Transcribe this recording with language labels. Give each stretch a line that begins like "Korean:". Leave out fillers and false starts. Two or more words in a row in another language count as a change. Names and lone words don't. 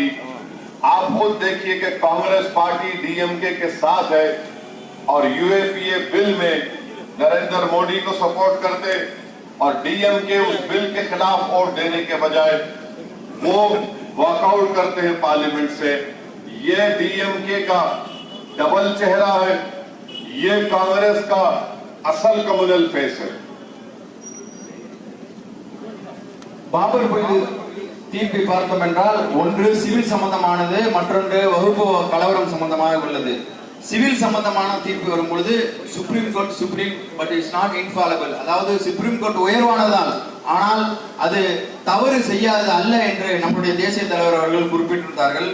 Hindi: आप खुद देखिए कि कांग्रेस पार्टी डीएमके के साथ है और यूएपीए बिल में नरेंद्र मोदी को सपोर्ट करते और डीएमके उस बिल के खिलाफ वोट देने के बजाय वो वॉकआउट करते हैं पार्लियामेंट से. ये डीएमके का डबल चेहरा है. ये कांग्रेस का असल कम्युनल फेस है.
Tamil: பாபர் தீர்ப்பை பார்த்தோம் என்றால் ஒன்று சிவில் சம்பந்தமானது, மற்றொன்று வகுப்பு கலவரம் சம்பந்தமாக உள்ளது. சிவில் சம்பந்தமான தீர்ப்பு வரும்பொழுது
English: Supreme Court supreme but it's not infallible,
Tamil: அதாவது சுப்ரீம் கோர்ட் உயர்வானதால் ஆனால் அது தவறு செய்யாது அல்ல என்று நம்முடைய தேசிய தலைவர் அவர்கள் குறிப்பிட்டிருந்தார்கள்.